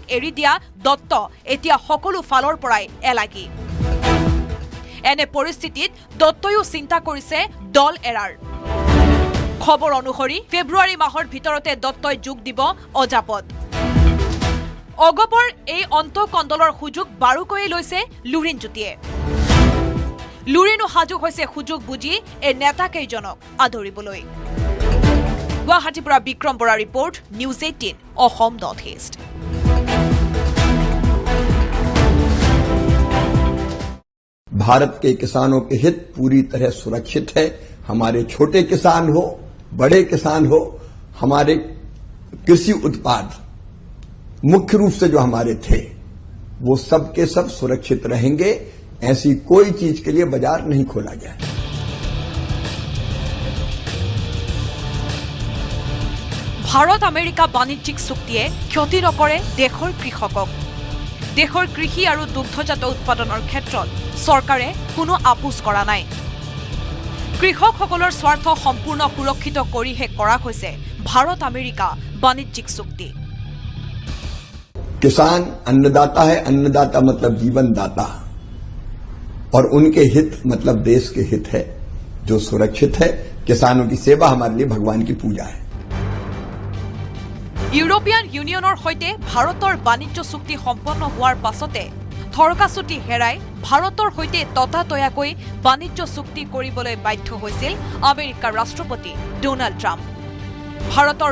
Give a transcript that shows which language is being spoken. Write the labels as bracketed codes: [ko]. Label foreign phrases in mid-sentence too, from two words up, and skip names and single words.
[as] এৰি দিয়া দত্ত এতিয়া সকলো ফালৰ পৰাই এলাগী এনে পৰিস্থিতিত দত্তয়ো চিন্তা কৰিছে দল এৰাৰ খবৰ অনুসৰি ফেব্ৰুৱাৰী মাহৰ ভিতৰতে দত্তই যোগ দিব অজাপত অগপৰ এই অন্তকণ্ডলৰ সুযোগ বাৰুকৈয়ে লৈছে লুৰিন জ্যোতিয়ে লুৰিনো সাজু হৈছে সুযোগ বুজি এই নেতাকেইজনক আদৰিবলৈ गुवाहाटी পৰা বিক্ৰম বৰা रिपोर्ट न्यूज 18 असम नॉर्थ ईस्ट [hi] भारत के किसानों के हित पूरी तरह सुरक्षित है हमारे छोटे किसान हो बड़े किसान हो हमारे कृषि उत्पाद मुख्य रूप से जो हमारे थे वो सब के सब सुरक्षित रहेंगे ऐसी कोई चीज के लिए बाजार नहीं खोला गया [as] ভাৰত আমেৰিকা বাণিজ্যিক চুক্তিয়ে ক্ষতি নকৰে দেশৰ কৃষকক দেশৰ কৃষি আৰু দুগ্ধজাত উৎপাদনৰ ক্ষেত্ৰত চৰকাৰে কোনো আপোচ কৰা নাই কৃষকসকলৰ স্বাৰ্থ সম্পূৰ্ণ সুৰক্ষিত কৰিহে কৰা হৈছে ভাৰত আমেৰিকা বাণিজ্যিক চুক্তি [hi] किसान अन्नदाता है अन्नदाता मतलब जीवन दाता और उनके हित मतलब देश के हित है जो सुरक्षित है किसानों की सेवा हमारे लिए भगवान की पूजा है [as] ইউৰোপিয়ান ইউনিয়নৰ সৈতে ভাৰতৰ বাণিজ্য চুক্তি সম্পন্ন হোৱাৰ পাছতে থৰকাচুটি হেৰাই ভাৰতৰ সৈতে ততাতয়াকৈ বাণিজ্য চুক্তি কৰিবলৈ বাধ্য হৈছিল আমেৰিকাৰ ৰাষ্ট্ৰপতি ডোনাল্ড ট্ৰাম্প ভাৰতৰ